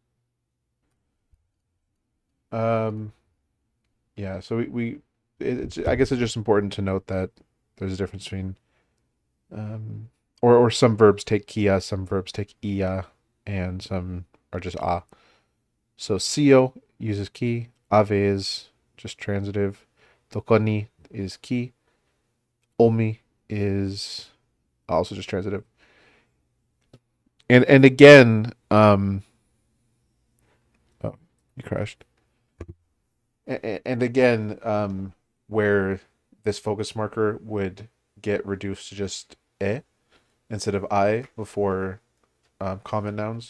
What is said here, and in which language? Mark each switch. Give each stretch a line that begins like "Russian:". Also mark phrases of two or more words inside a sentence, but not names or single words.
English: Um, yeah, so it's I guess it's just important to note that there's a difference between um or some verbs take kia, some verbs take ia, and some are just ah. So sio uses ki, ave is just transitive, tokoni is ki, omi is also just transitive. And again, oh, you crashed. And again, where this focus marker would get reduced to just e instead of I before common nouns.